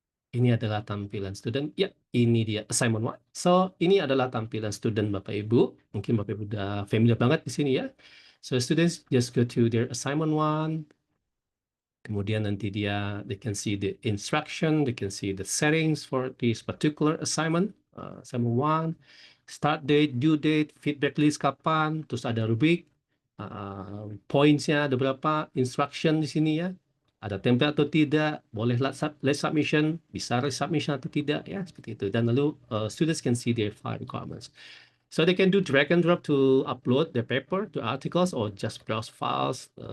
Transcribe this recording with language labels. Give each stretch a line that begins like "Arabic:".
Indonesian: Ini adalah tampilan student. Ya, ini dia assignment 1. So, ini adalah tampilan student Bapak Ibu. Mungkin Bapak Ibu udah familiar banget di sini ya.
English: So, students just go to their assignment 1.
Indonesian: Kemudian nanti
English: they can see the instruction, they can see the settings for this particular assignment.
Indonesian: Assignment 1, start date, due date, feedback list kapan, terus ada rubrik, points-nya ada berapa, instruction di sini ya. Ada template atau tidak, boleh late submission, bisa resubmission atau tidak, ya seperti itu. Dan lalu
English: students can see their file requirements. So they can do drag and drop to upload their paper to articles or just browse files.